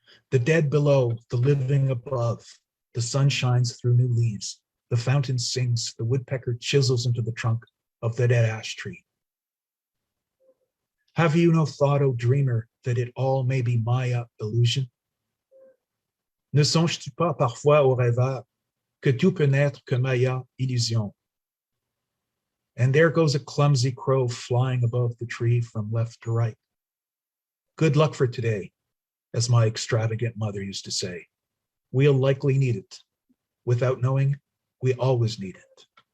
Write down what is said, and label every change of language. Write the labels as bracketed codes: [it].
[en] The dead below, the living above, the sun shines through new leaves, the fountain sings, the woodpecker chisels into the trunk of the dead ash tree. Have you no thought, O dreamer, that it all may be Maya illusion? [fr] Ne songes-tu pas parfois au rêveur que tout peut n'être que Maya illusion? [en] And there goes a clumsy crow flying above the tree from left to right. Good luck for today, as my extravagant mother used to say. We'll likely need it. Without knowing, we always need it.